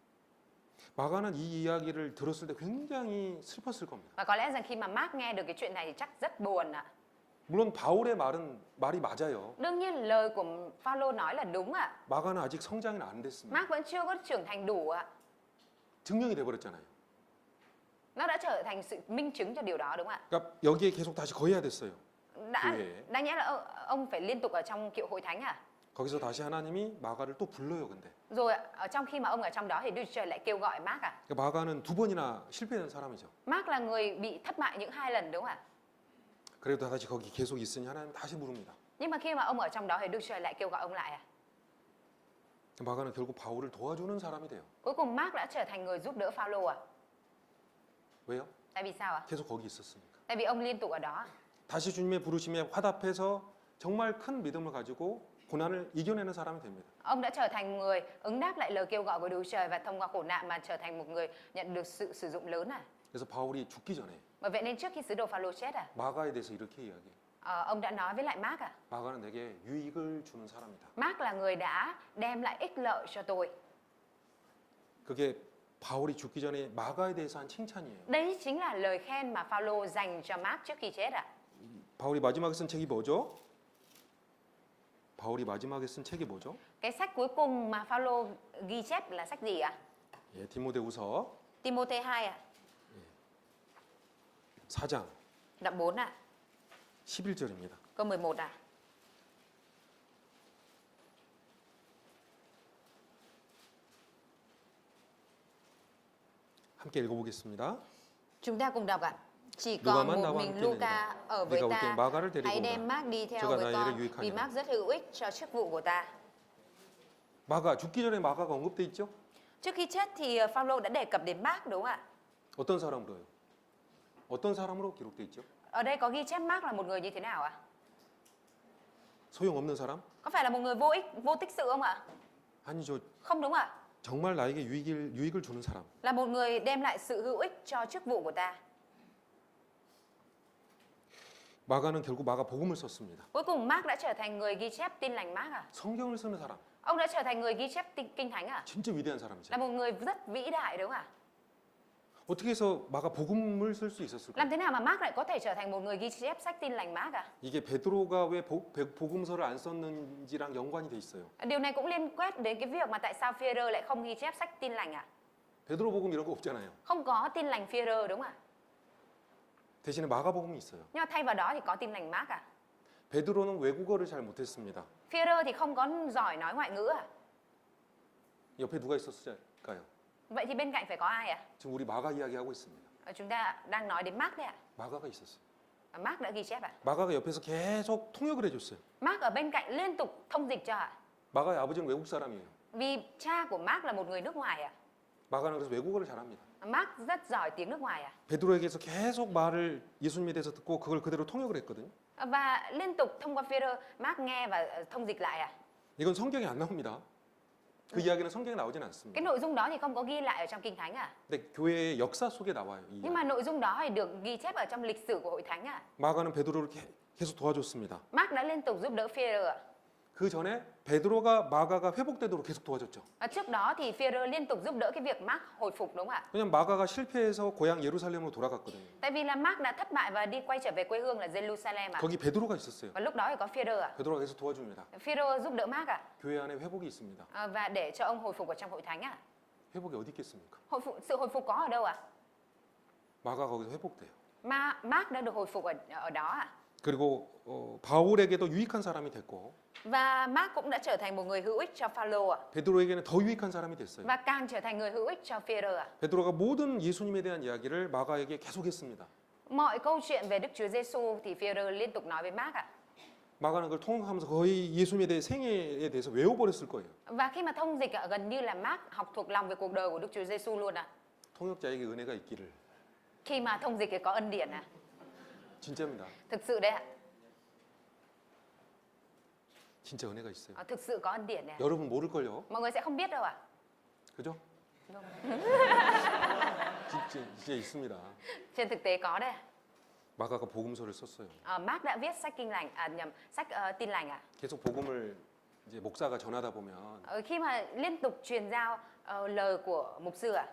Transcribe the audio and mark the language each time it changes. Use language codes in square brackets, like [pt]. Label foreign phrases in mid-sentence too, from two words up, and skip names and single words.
[ko] 마가는 이 이야기를 들었을 때 굉장히 슬펐을 겁니다. [vi] Và có lẽ rằng khi mà Mark nghe được cái chuyện này thì chắc rất buồn ạ. [ko] 물론 바울의 말이 맞아요. [vi] Đương nhiên lời của Phaolô nói là đúng ạ. [ko] 마가는 아직 성장이 안 됐습니다. [vi] Mark vẫn chưa có trưởng thành đủ ạ. [ko] 증명이 돼 버렸잖아요. [vi] Nó đã trở thành sự minh chứng cho điều đó đúng không ạ? [ko] 그러니까 여기에 계속 다시 거해야 됐어요. [vi] Đáng nhẽ là ông phải liên tục ở trong kiệu hội thánh à? [ko] 거기서 다시 하나님이 마가를 또 불러요, 근데. [vi] Rồi ở trong khi mà ông ở trong đó thì Đức Chúa Trời lại kêu gọi Mark à? [ko] 그러니까 마가는 두 번이나 실패한 사람이죠. [vi] Mark là người bị thất bại những 2 lần đúng không ạ? [ko] 그래도 다시 거기 계속 있으니 하나님 다시 부릅니다. [vi] Nhưng mà khi mà ông ở trong đó thì Đức Chúa Trời lại kêu gọi ông lại à? [ko] 마가는 결국 바울을 도와주는 사람이 돼요. [vi] Cuối cùng Mark đã trở thành người giúp đỡ Phaolô à? [ko] 왜요? [vi] Tại vì sao ạ? [ko] 계속 거기 있었으니까. [vi] Tại vì ông liên tục ở đó. [ko] 다시 주님의 부르심에 화답해서 정말 큰 믿음을 가지고 고난을 이겨내는 사람이 됩니다. [vi] Ông đã trở thành người ứng đáp lại lời kêu gọi của Đức Chúa Trời và thông qua khổ nạn mà trở thành một người nhận được sự sử dụng lớn à? [ko] 그래서 바울이 죽기 전에 [vi] Bởi vậy nên trước khi sứ đồ Phaolô chết à? [ko] 마가에 대해서 이렇게 이야기해요. [vi] Ông đã nói với lại Mark à? [ko] 마가는 내게 유익을 주는 사람이다. [vi] Mark là người đã đem lại ích lợi cho tôi. [ko] 그게 바울이 죽기 전에 마가에 대해서 한 칭찬이에요. [vi] Đấy chính là lời khen mà Phaolô dành cho Mark trước khi chết à? [ko] 바울이 마지막에 쓴 책이 뭐죠? 바울이 마지막에 쓴 책이 뭐죠? [vi] Cái sách cuối cùng mà Phaolô ghi chép là sách gì ạ? [ko] 예, 디모데후서 [vi] Timôthê 2 ạ? [ko] 4장 [vi] Đoạn 4 ạ? [ko] 11절입니다. [vi] Câu 11 ạ? [ko] 함께 읽어보겠습니다. [vi] Chúng ta cùng đọc ạ. Chỉ Luca còn mắt một nào mình ăn Luca tiên ở Ne가 với 올 ta. [ko] 때 마가를 데리고 [vi] Hãy [ko] 오라. [vi] đem Mark đi theo [ko] 저가 [vi] với [ko] 나의 [vi] con [ko] 일을 유익하니라. [vi] vì Mark rất hữu ích cho chức vụ của ta. [ko] 마가 죽기 전에 마가가 언급돼 있죠? [vi] Trước khi chết thì Phaolô đã đề cập đến Mark đúng không ạ? [ko] 어떤 사람으로요? 어떤 사람으로 기록돼 있죠? [vi] Ở đây có ghi chép Mark là một người như thế nào ạ? [ko] 소용없는 사람? [vi] Có phải là một người vô ích, vô tích sự không ạ? [ko] 아니죠. [vi] Không đúng ạ. [ko] 정말 나에게 유익을 주는 사람. [vi] Là một người đem lại sự hữu ích cho chức vụ của ta. [ko] 마가는 결국 마가 복음을 썼습니다. [vi] Cuối cùng Mark đã trở thành người ghi chép tin lành Mark à? [ko] 성경을 쓰는 사람. [vi] Ông đã trở thành người ghi chép kinh thánh à? [ko] 진짜 위대한 사람이죠. [vi] Là một người rất vĩ đại đúng không ạ? [ko] 어떻게 해서 마가 복음을 쓸 수 있었을까요? [vi] Làm thế nào mà Mark lại có thể trở thành một người ghi chép sách tin lành Mark à? [ko] 이게 베드로가 왜 복음서를 안 썼는지랑 연관이 돼 있어요. [vi] Điều này cũng liên quan đến cái việc mà tại sao Phi-e-rơ lại không ghi chép sách tin lành à? [ko] 베드로 복음 이런 거 없잖아요. [vi] Không có tin lành Phi-e-rơ đúng không ạ? [ko] 대신에 마가복음이 있어요. [vi] Nhưng mà thay vào đó thì có tin lành Mark à? [ko] 베드로는 외국어를 잘 못했습니다. [vi] Phêrô thì không có giỏi nói ngoại ngữ à? [ko] 옆에 누가 있었을까요? [vi] Vậy thì bên cạnh phải có ai à? [ko] 지금 우리 마가 이야기하고 있습니다. [vi] Chúng ta đang nói đến Mark đấy ạ. [ko] 마가가 있었어요. [vi] Mark đã ghi chép ạ. [ko] 마가가 옆에서 계속 통역을 해줬어요. [vi] Mark ở bên cạnh liên tục thông dịch cho ạ. [ko] 마가의 아버지는 외국 사람이에요. [vi] Vì cha của Mark là một người nước ngoài ạ. [ko] 마가는 그래서 외국어를 잘합니다. [vi] Mark rất giỏi tiếng nước ngoài ạ. [ko] 베드로에게서 계속 말을 예수님에 대해서 듣고 그걸 그대로 통역을 했거든요. [vi] Và liên tục thông qua Phêrô, Mark nghe và thông dịch lại ạ. [ko] 이건 성경에 안 나옵니다. 그 이야기는 성경에 나오진 않습니다. [vi] Cái nội dung đó thì không có ghi lại ở trong Kinh Thánh à? [ko] 근데 교회의 역사 속에 나와요. 이 [vi] Nhưng mà nội dung đó thì được ghi chép ở trong lịch sử của hội thánh à? [ko] 마가는 베드로를 계속 도와줬습니다. [vi] Mark đã liên tục giúp đỡ Phêrô ạ. [ko] 그 전에 베드로가 마가가 회복되도록 계속 도와줬죠. [vi] Trước đó thì Phêrô liên tục giúp đỡ cái việc Mark hồi phục đúng không ạ? [ko] 왜냐면 마가가 실패해서 고향 예루살렘으로 돌아갔거든요. [vi] Tại vì là Mark đã thất bại và đi quay trở về quê hương là Jerusalem ạ. [ko] 거기 베드로가 있었어요. [vi] Và lúc đó thì có Phêrô ạ. [ko] 베드로가 계속 도와줍니다. [vi] Phêrô giúp đỡ Mark ạ. [ko] 교회 안에 회복이 있습니다. [vi] Và để cho ông hồi phục ở trong hội thánh ạ. [ko] 회복이 어디 있겠습니까? [vi] Sự hồi phục có ở đâu ạ? [ko] 마가 거기서 회복돼요. [vi] Mà Mark đã được hồi phục ở đó ạ. [ko] 그리고 바울에게도 유익한 사람이 됐고 [vi] Và Mark cũng đã trở thành một người hữu ích cho Phaolô ạ. [ko] 베드로에게는 더 유익한 사람이 됐어요. [vi] Và càng trở thành người hữu ích cho Phêrô ạ. [ko] 베드로가 모든 예수님에 대한 이야기를 마가에게 계속했습니다. [vi] Mọi câu chuyện về Đức Chúa Giêsu thì Phêrô liên tục nói với Mark ạ. [ko] 마가는 그걸 통역하면서 거의 예수님에 대해 생애에 대해서 외워버렸을 거예요. [vi] Và khi mà thông dịch ạ, gần như là Mark học thuộc lòng về cuộc đời của Đức Chúa Giêsu luôn ạ. [ko] 통역자에게 은혜가 있기를. [vi] Khi mà thông dịch thì có ân điển ạ. [ko] 진짜입니다. [vi] Thực sự đấy ạ. [ko] 진짜 은혜가 있어요. [vi] Thực sự có ân điển này ạ. [ko] 여러분 모를걸요? [vi] Mọi người sẽ không biết đâu ạ. [ko] 그죠? [vi] Vâng. [ko] 진짜 있습니다. [vi] Trên thực tế có đấy ạ. [ko] 마가가 복음서를 썼어요. [vi] Mark đã viết sách kinh lành, sách tin lành ạ. [ko] 계속 복음을 이제 목사가 전하다 보면 [vi] Khi mà liên tục truyền giao lời của mục sư ạ.